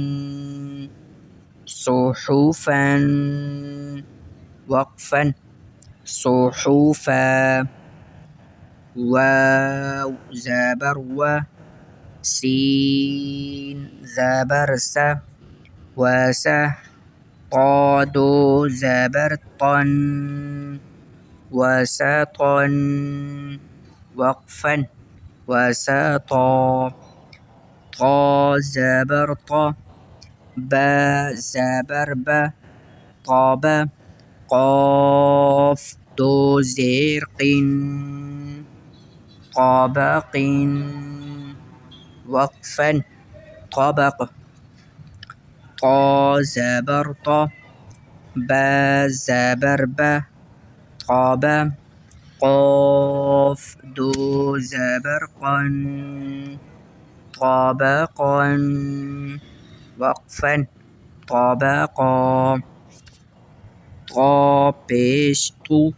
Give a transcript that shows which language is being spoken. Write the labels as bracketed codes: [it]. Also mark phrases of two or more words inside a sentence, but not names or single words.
[ur] صحفاً، وقفاً صحفا، واو زبر وا، سین زبر سا، وسا، تا دو زبر تن, وسطاً، وقفاً وسطا، طا زبر طا، با زبر با، طابا, قاف دو زیر قن، طابقن، وقفاً طبق طا زبر طا با زبر با طابة قاف دو زبر قن طابقا وقفا طبقا طا پیش طو